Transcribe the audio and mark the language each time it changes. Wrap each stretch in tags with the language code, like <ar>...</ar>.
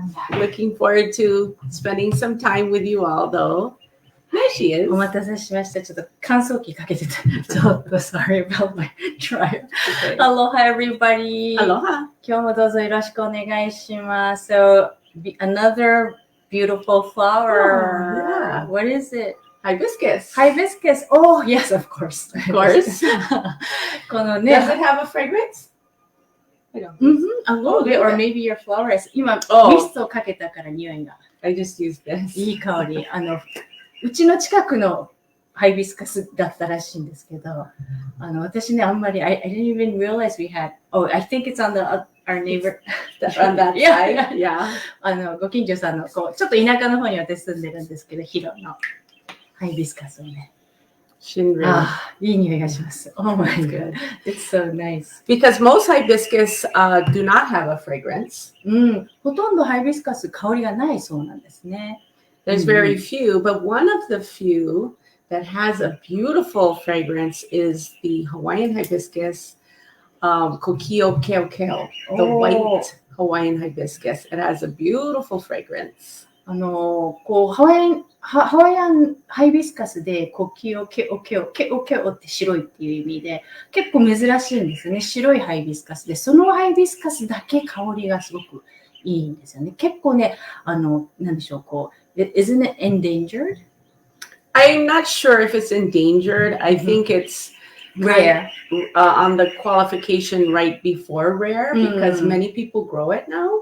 <en>Looking forward to spending some time with you all, though. There she is.</en> <ja>お待たせしました。ちょっと乾燥機かけてた。ちょっと</ja> <en>sorry about my dryer. Okay. Aloha, everybody. Aloha.</en> <ja>今日もどうぞよろしくお願いします。</ja> <en>So, another beautiful flower. What is it? Hibiscus. Hibiscus. Oh, yes, of course. Of course.</en> <ja>このね。</ja> <en>Does it have a fragrance? I don't. A little bit, or maybe your flowers.</en> <ja>今、ミストをかけたから匂いが。</ja> <en>I just used this.</en> <ja>いい香り。うちの近くのハイビスカスだったらしいんですけど、私ね、あんまり、</ja> <en>I didn't even realize we had, I think it's on our neighbor, on that side. Yeah.</en> <ja>ご近所さんの、ちょっと田舎の方に私住んでるんですけど、広のハイビスカスをね。いい匂いがします。</ja> <en>Oh my god. It's so nice. Because most hibiscus do not have a fragrance.</en> <ja>ほとんどハイビスカス香りがないそうなんですね。</ja> <en>There's very few, but one of the few that has a beautiful fragrance is the Hawaiian hibiscus, Kokio Keokeo, the white Hawaiian hibiscus. It has a beautiful fragrance.</en> <ja>ハワイアンハイビスカスでコキオケオケオケオケオって白いっていう意味で結構珍しいんですよね。白いハイビスカスでそのハイビスカスだけ香りがすごくいいんですよね。結構ね、なんでしょう、</ja> <en>isn't it endangered? I'm not sure if it's endangered. I think it's rare. On the qualification right before rare because many people grow it now.</en>